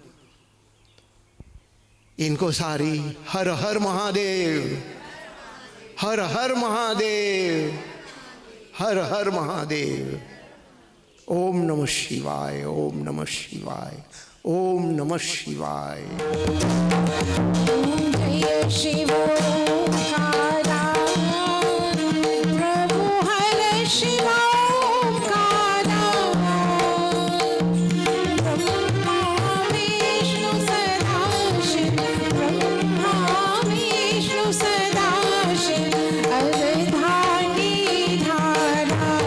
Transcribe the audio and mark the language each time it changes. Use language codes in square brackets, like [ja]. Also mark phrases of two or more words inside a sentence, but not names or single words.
[sa] ఇంకోసారి హర హర్ మహాదేవ్, హర హర్ మహాదేవ్, హర హర్ మహాదేవ్. ఓం నమ శివాయ, ఓం నమ శివాయ, ఓం నమ శివాయ. [hi] जय शिव ओंकारा, प्रभु हर शिव ओंकारा, ब्रह्मा विष्णु सदाशिव, ब्रह्मा विष्णु सदाशिव, अवधानी धारा.